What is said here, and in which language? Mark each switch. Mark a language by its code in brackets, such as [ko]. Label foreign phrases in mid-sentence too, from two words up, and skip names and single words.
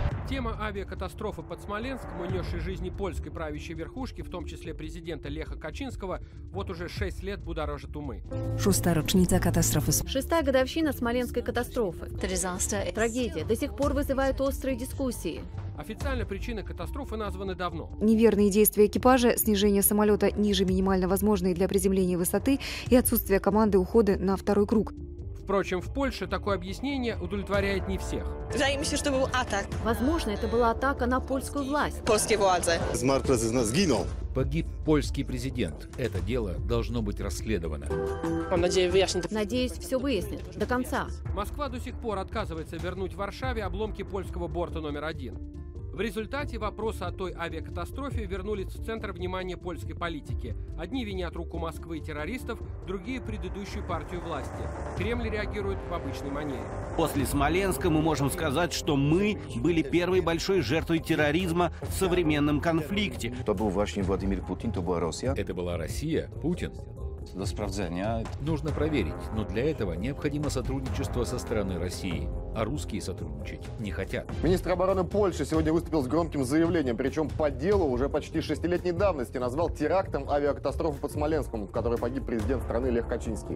[ru] Тема авиакатастрофы под Смоленском, унесшей жизни польской правящей верхушки, в том числе президента Леха Качинского, вот уже 6 лет будоражит умы. [pl] Шестая rocznica katastrofy. [ru] Шестая годовщина Смоленской катастрофы. Трагедия до сих пор вызывает острые дискуссии. Официально причины катастрофы названы давно. Неверные действия экипажа, снижение самолета ниже минимально возможной для приземления высоты и отсутствие команды ухода на второй круг. Впрочем, в Польше такое объяснение удовлетворяет не всех. [pl] Wydaje mi się, że to był atak. [ru] Возможно, это была атака на польскую власть. [pl] Polskie władze. Zmarł prezydent zginął. [ru] Погиб польский президент. Это дело должно быть расследовано. [pl] Mam nadzieję, wyjaśni to. [ru] Надеюсь, все выяснят до конца. Москва до сих пор отказывается вернуть Варшаве обломки польского борта номер 1. В результате вопросы о той авиакатастрофе вернулись в центр внимания польской политики. Одни винят руку Москвы и террористов, другие – предыдущую партию власти. Кремль реагирует в обычной манере. После Смоленска мы можем сказать, что мы были первой большой жертвой терроризма в современном конфликте. [pl] To był właśnie Władimir Putin, to była Rosja. [ru] Это была Россия, Путин. [pl] Do sprawdzenia. [ru] Нужно проверить, но для этого необходимо сотрудничество со стороны России. А русские сотрудничать не хотят. Министр обороны Польши сегодня выступил с громким заявлением, причем по делу уже почти 6-летней давности, назвал терактом авиакатастрофу под Смоленском, в которой погиб президент страны Лех Качинский.